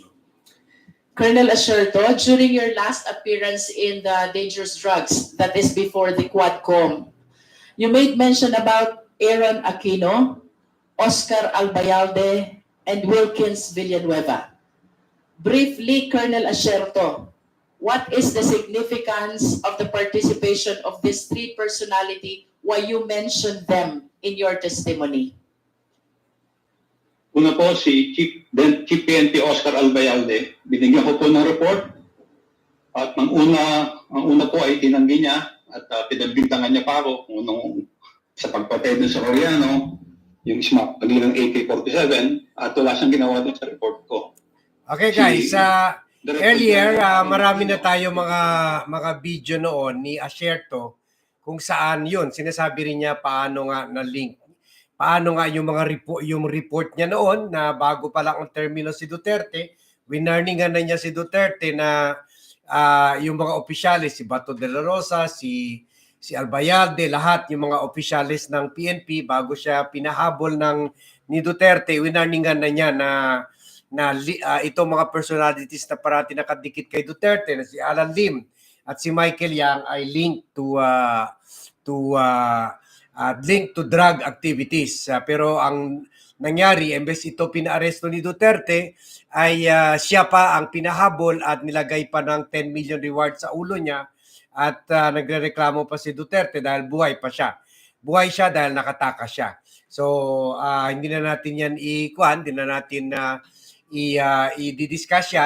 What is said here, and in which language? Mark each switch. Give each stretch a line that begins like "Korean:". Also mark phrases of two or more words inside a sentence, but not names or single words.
English: Colonel Asherto, during your last appearance in the Dangerous Drugs, that is before the Quadcom, you made mention about Aaron Aquino, Oscar Albayalde, and Wilkins Villanueva. Briefly, Colonel Asherto, what is the significance of the participation of these three personality? Why you mentioned them in your testimony?
Filipino: Una po si Chief PNP Oscar Albayalde, binigyan ko po ng report at ang una po ay tinanggi niya at pinagbintangan niya pa ako kung anong sa pagpatay dun sa Oriano, yung smack ng AK-47 at wala siyang ginawa dun sa report ko.
English: Okay guys, Director earlier General,
Filipino: marami na tayo mga video noon ni Asherto kung saan yun, sinasabi rin niya paano nga na link. Paano nga yung yung report niya noon na bago pa lang ang termino si Duterte, winarningan na niya si Duterte na yung mga opisyalis, si Bato de la Rosa, si Albayalde, lahat yung mga opisyalis ng PNP bago siya pinahabol ni Duterte, winarningan na niya na itong mga personalities na parati nakadikit kay Duterte na si Alan Lim at si Michael Yang ay
English: linked to drug activities.
Filipino: Pero ang nangyari, imbes ito pinaaresto ni Duterte, ay siya pa ang pinahabol at nilagay pa ng 10 million reward sa ulo niya at nagrereklamo pa si Duterte dahil buhay pa siya. Buhay siya dahil nakatakas siya. So, hindi na natin yan hindi na natin i-discuss yan.